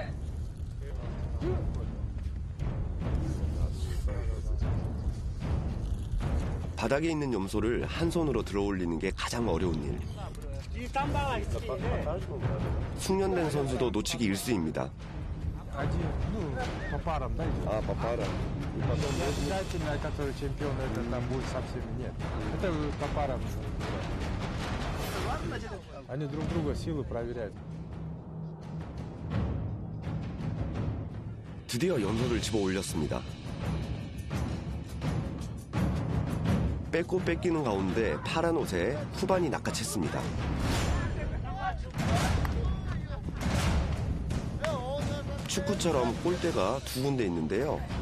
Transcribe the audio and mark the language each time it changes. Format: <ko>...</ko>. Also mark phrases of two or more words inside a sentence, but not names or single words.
<ko>바닥에 있는 염소를 한 손으로 들어올리는 게 가장 어려운 일. 숙련된 선수도 놓치기 일쑤입니다.</ko> <ru>По парам, да, идет? 아, 바파라. Потом обязательно, который чемпион, это там будет совсем нет. Это по парам. Они друг друга силы проверяют.</ru> <ko>드디어 염소를 집어 올렸습니다. 뺏고 뺏기는 가운데 파란 옷에 후반이 낚아챘습니다. 축구처럼 골대가 두 군데 있는데요.</ko>